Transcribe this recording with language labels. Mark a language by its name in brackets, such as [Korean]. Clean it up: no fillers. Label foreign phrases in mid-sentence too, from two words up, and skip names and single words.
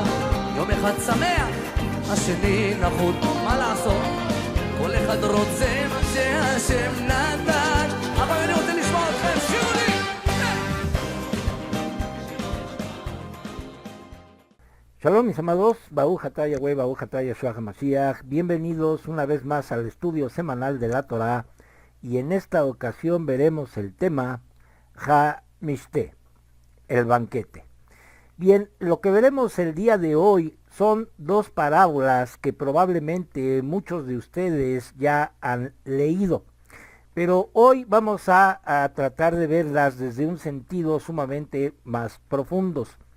[Hebrew] יום אחד שמח, השני נחות, מה לעשות? כל אחד רוצה מה שהשם נתן. אבל אני רוצה לשמוע אתכם, שירו לי! [Spanish] Shalom mis amados, [Hebrew] ברוך אתה יהוה, ברוך אתה ישוע המשיח. [Spanish] Bienvenidos una vez más al estudio semanal de la Torah, y en esta ocasión veremos el tema Ha-Mishte, el banquete. Bien, lo que veremos el día de hoy son dos parábolas que probablemente muchos de ustedes ya han leído, pero hoy vamos a tratar de verlas desde un sentido sumamente más profundos.